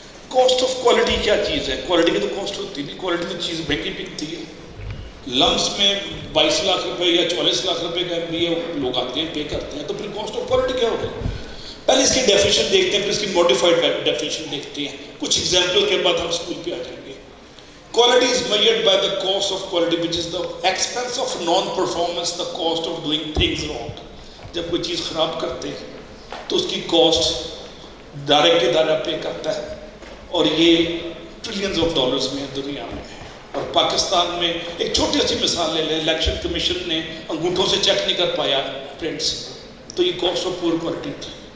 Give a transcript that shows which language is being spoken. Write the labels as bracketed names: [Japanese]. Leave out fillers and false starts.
[Urdu] Cost of quality کیا چیز ہے؟ کوالٹی کی تو کاسٹ ہوتی نہیں، کوالٹی تو چیز مہنگی بکتی ہے. لمس میں 22 لاکھ روپے یا 44 لاکھ روپے کا MBA لوگ آتے ہیں، پے کرتے ہیں، تو پھر کاسٹ آف کوالٹی کیا ہوگی؟ پہلے اس کی ڈیفینیشن دیکھتے ہیں، پھر اس کی موڈیفائڈ ڈیفینیشن دیکھتے ہیں. کچھ ایگزامپل کے بعد ہم اسکول پہ آ جائیں گے. [English] Quality is measured by the cost of quality, which is the expense of non-performance, the cost of doing things wrong. [Urdu] جب کوئی چیز خراب کرتے ہیں تو اس کی کاسٹ ڈائریکٹ ادارہ پے کرتا ہے، اور یہ ٹریلینز آف ڈالرز میں دنیا میں ہے. اور پاکستان میں ایک چھوٹی سی مثال لے لیں، الیکشن کمیشن نے انگوٹھوں سے چیک نہیں کر پایا پرنٹس، تو یہ کاسٹ آف پور کوالٹی تھی.